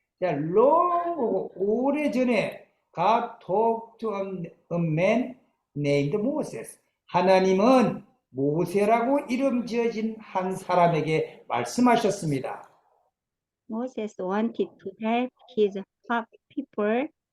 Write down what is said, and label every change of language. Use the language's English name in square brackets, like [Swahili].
[English] 자, long [Korean] 오래 전에 [English] God talked to a man named Moses. [Korean] 하나님은 모세라고 이름 지어진 한 사람에게 말씀하셨습니다. [English] Moses wanted to help his people.